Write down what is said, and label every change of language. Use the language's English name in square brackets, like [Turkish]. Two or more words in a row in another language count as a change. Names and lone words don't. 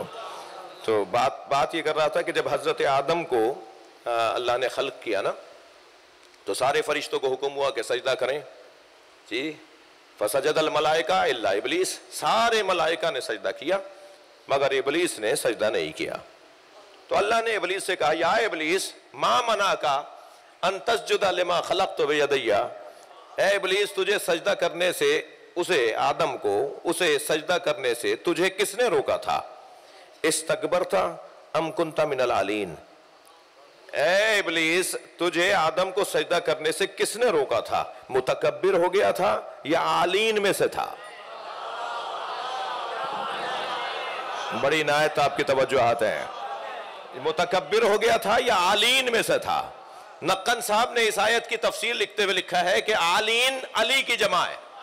[Hindi] तो बात ये कर रहा था कि जब हजरत आदम को अल्लाह ने खल्क किया ना, तो सारे फरिश्तों को हुक्म हुआ कि सजदा करें जी। [Arabic] فسجد الملائكة إلا إبليس, [Hindi] सारे मलाइका ने सजदा किया मगर इबलीस ने सजदा नहीं किया। तो अल्लाह ने इबलीस से कहा, [Arabic] يا إبليس ما منعك أن تسجد لما خلقت بيدي, [Hindi] ऐ इब्लीस, तुझे सजदा करने से, उसे आदम को उसे सजदा करने से तुझे किसने रोका था? [Arabic] استكبرت أم كنت من العالين. [Hindi] ऐ इब्लीस, तुझे आदम को सजदा करने से किसने रोका था? मुतकब्बिर हो गया था या आलीन में से था? बड़ी इनायत आपकी तवज्जुहात हैं। मुतकब्बिर हो गया था या आलीन में से था? नक्कन साहब ने इस आयत की तफसीर लिखते हुए लिखा है कि आलीन अली की जमा है।